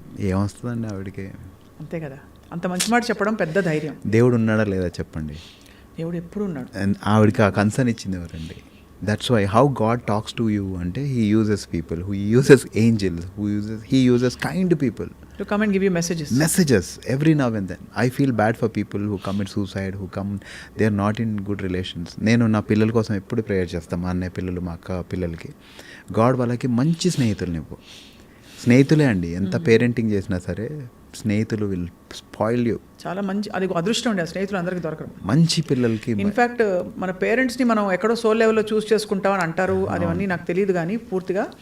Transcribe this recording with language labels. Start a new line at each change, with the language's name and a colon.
Telugu: ఏమొస్తుందండి ఆవిడకి? అంతే కదా, అంత మంచి మాట చెప్పడం పెద్ద ధైర్యం. దేవుడు ఉన్నాడా లేదా చెప్పండి? దేవుడు ఎప్పుడు ఉన్నాడు. ఆవిడకి ఆ కన్సర్న్ ఇచ్చింది ఎవరండి?
English: that's why how God talks to you
Telugu: అంటే
English: He uses people, who uses angels, he uses kind people to come and give you messages every now and then. I feel bad for people who commit suicide, who come, they are not in good relations.
Telugu: నేను నా పిల్లల కోసం ఎప్పుడు prayer చేస్తాను, మా అన్నయ్య పిల్లలు, మా అక్క పిల్లలకి. గాడ్ వాళ్ళకి మంచి స్నేహితులు ఇవ్వు. స్నేహితులే అండి, ఎంత పేరెంటింగ్ చేసినా సరే స్నేహితులు
English: Will spoil you.
Telugu: చాలా మంచి, అది అదృష్టం అండి, ఆ స్నేహితులు అందరికీ దొరకరు. మంచి పిల్లలకి ఇన్ఫ్యాక్ట్ మన పేరెంట్స్ని మనం ఎక్కడో సోల్ లెవెల్లో చూస్ చేసుకుంటామని అంటారు, అదవన్నీ నాకు తెలియదు కానీ పూర్తిగా.